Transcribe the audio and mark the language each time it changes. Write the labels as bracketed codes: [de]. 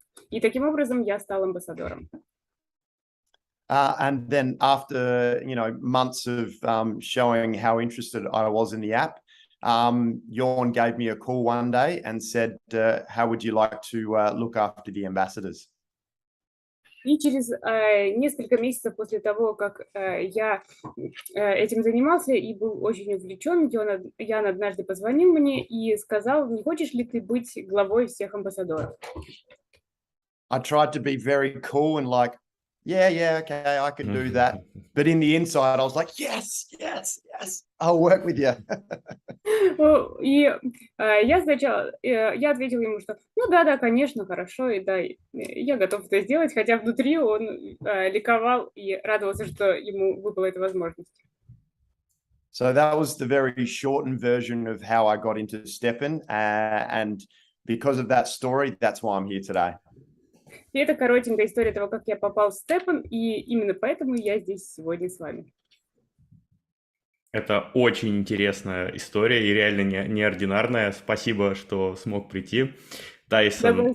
[ru] И таким образом я стал амбассадором. [en] And then after, months of showing how interested I was in the app, Jorn gave me a call one day and said, how would you like to look after the ambassadors? [ru] И через несколько месяцев после того, как я этим занимался и был очень увлечен, Ян однажды позвонил мне и сказал, не хочешь ли ты быть главой всех амбассадоров? [en] I tried to be very cool and like, yeah, okay, I can do that. But in the inside, I was like, yes, I'll work with you. [ru] И я ответил ему, что ну да, конечно, хорошо, и да, я готов это сделать, хотя внутри он ликовал и радовался, что ему выпала эта возможность. [en] So that was the very shortened version of how I got into STEPN, and because of that story, that's why I'm here today. [ru] И это коротенькая история того, как я попал в STEPN, и именно поэтому я здесь сегодня с вами. Это очень интересная история и реально неординарная. Спасибо, что смог прийти, Тайсон.